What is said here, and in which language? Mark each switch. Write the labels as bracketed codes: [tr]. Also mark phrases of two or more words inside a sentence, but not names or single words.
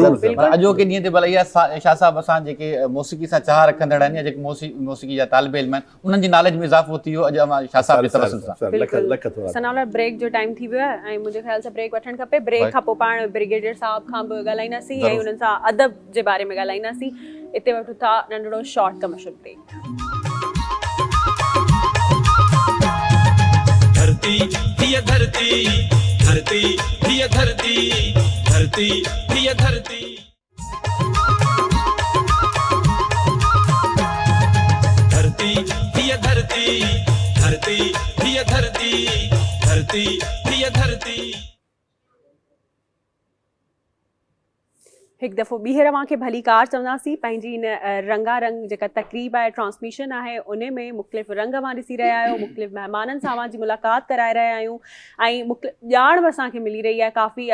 [sd] अॼोके ॾींहं ते भला इहा शाह साहब असां जेके मौसीक़ी सां चाह रखंदड़ आहिनि या जेके मौसीक़ी जा तालिब इल्म आहिनि, उन्हनि जी नॉलेज में इज़ाफ़ो थी वियो अॼु शाह साहब जे तवसुल सां। सनाउल्लाह, ब्रेक जो टाइम थी वियो आहे ऐं मुंहिंजे ख़्याल सां ब्रेक वठणु खपे। ब्रेक खां पोइ पाण ब्रिगेडियर साहब खां बि ॻाल्हाईंदासीं ऐं उन्हनि सां अदब जे बारे में ॻाल्हाईंदासीं। हिते वठूं था नंढड़ो [en] short commercial break. [sd] धरती हिय धरती, धरती हिय धरती, धरती हिय धरती। धरती हिय धरती, धरती हिय धरती, धरती हिय धरती। हिकु दफ़ो ॿीहर अव्हांखे भली कार चवंदासीं। पंहिंजी इन रंगारंग जेका तक़रीब आहे, ट्रांसमिशन आहे, उन में मुख़्तलिफ़ रंग अव्हां ॾिसी रहिया आहियो, मुख़्तलिफ़ महिमाननि सां अव्हां जी मुलाक़ात कराए रहिया आहियूं ऐं मुख़्तलिफ़ ॼाण बि असांखे मिली रही आहे काफ़ी।